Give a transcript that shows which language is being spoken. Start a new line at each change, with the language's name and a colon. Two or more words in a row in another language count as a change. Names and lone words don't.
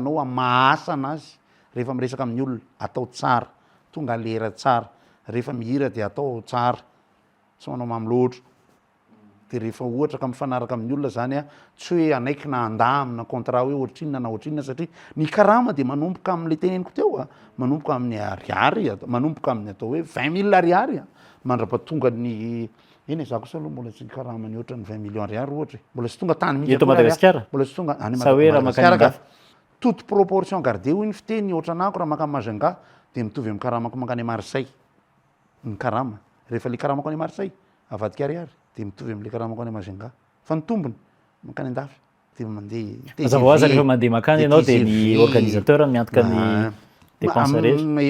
Malagasy: a mahasa anazy rehefa miresaka amin'ny olona atao tsara tonga lera tsara rehefa mihira de atao tsara tsy manao mamy loatra de rehefa ohatra ka mifanaraka amin'ny olona zany a tsy hoe anaiky na anda amina contrat hoe ohatrinona na ohatrinona satria ny karama de manomboka am'le teneniko teo a manomboka amin'ny ariary manomboka amin'ny atao hoe 20 000 ariary a mandra-patonga ny eny zako sa aloha mbola tsy karamany ohatra ny 20 millions ariary ohatra mbola sy tonga tany mihitsy eto Madagasikara mbola sy tonga any sa hoe raha makany
French: toute proportion gardée
Malagasy: iny fiteny ohatra anako raha makany Majunga de mitovy amin'ny karamako mankany Marseille ny karama rehefa le karamako any Marseille avadika ariary de mitovy am'le karamako any Majunga fa ny tombony mankany Andafy de mandeha mazava ho azy rehefa mandeha makany ianao de ny organisateur miantoka ny dépense rehetra